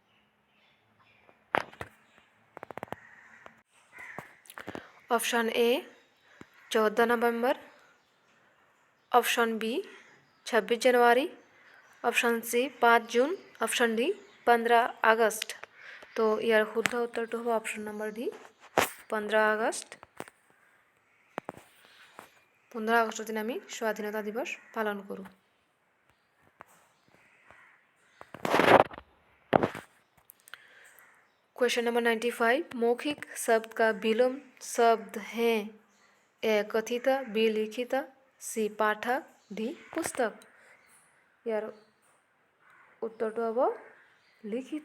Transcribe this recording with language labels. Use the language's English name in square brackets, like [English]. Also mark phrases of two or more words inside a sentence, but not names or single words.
[Hindi] ऑप्शन ए 14 नवंबर, ऑप्शन बी 26 जनवरी, ऑप्शन सी 5 जून, ऑप्शन डी 15 अगस्त। तो यार शुद्ध उत्तर तो होगा ऑप्शन नंबर डी 15 अगस्त। [Assamese] 15 আগস্টৰ দিন আমি স্বাধীনতা দিৱস পালন কৰোঁ। [Hindi] क्वेश्चन नंबर 95, मौखिक शब्द का विलोम शब्द है ए कथित, बी लिखित, सी पाठक, डी पुस्तक। यार उत्तर तो हम लिखित।